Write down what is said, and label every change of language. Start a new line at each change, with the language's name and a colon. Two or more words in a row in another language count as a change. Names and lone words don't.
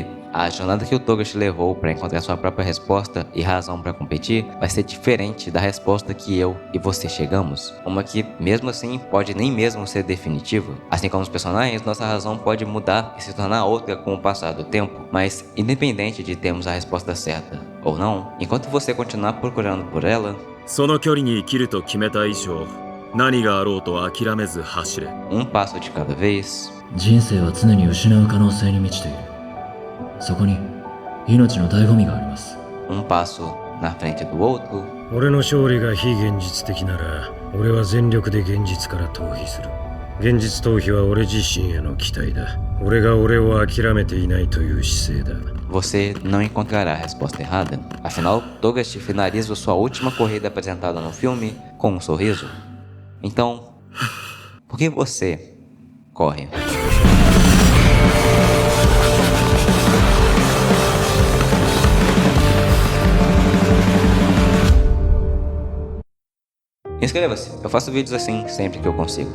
Portuguese: A jornada que o Togashi levou para encontrar sua própria resposta e razão para competir vai ser diferente da resposta que eu e você chegamos. Uma que, mesmo assim, pode nem mesmo ser definitiva. Assim como os personagens, nossa razão pode mudar e se tornar outra com o passar do tempo. Mas, independente de termos a resposta certa ou não, enquanto você continuar procurando por ela,
Japanese: その距離に生きると決めた以上、何があろうと諦めず走れ。
Portuguese: um passo de cada vez,
Japanese: 人生は常に失う可能性に満ちている。そこに命の醍醐味があります。
Portuguese: um passo na frente do outro,
Japanese: 俺の勝利が非現実的なら、俺は全力で現実から逃避する。現実逃避は俺自身への期待だ。俺が俺を諦めていないという姿勢だ。
Portuguese: você não encontrará a resposta errada. Afinal, Togashi finaliza sua última corrida apresentada no filme com um sorriso. Então, por que você corre? Inscreva-se, eu faço vídeos assim sempre que eu consigo.